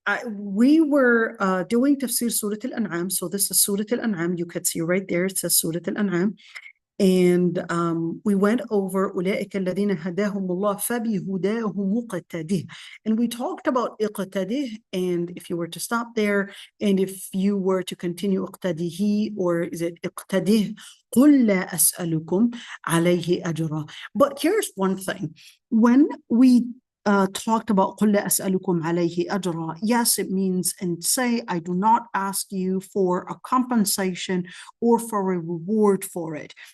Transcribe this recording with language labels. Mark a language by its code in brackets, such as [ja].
[en] We were doing Tafseer Surah Al'anam. So, this is Surah Al'anam. You could see right there, it says Surah Al'anam. And we went over [ar] أولئك الذين هداهم الله فبهداه مقتده. [en] And we talked about اقتده, and if you were to stop there, and if you were to continue اقتده, or is it [ar] اقتده قل لا أسألكم عليه أجرا. [en] But here's one thing. When we talked about [ar] قل لا أسألكم عليه أجرا, [en] yes, it means, and say, I do not ask you for a compensation or for a reward for it.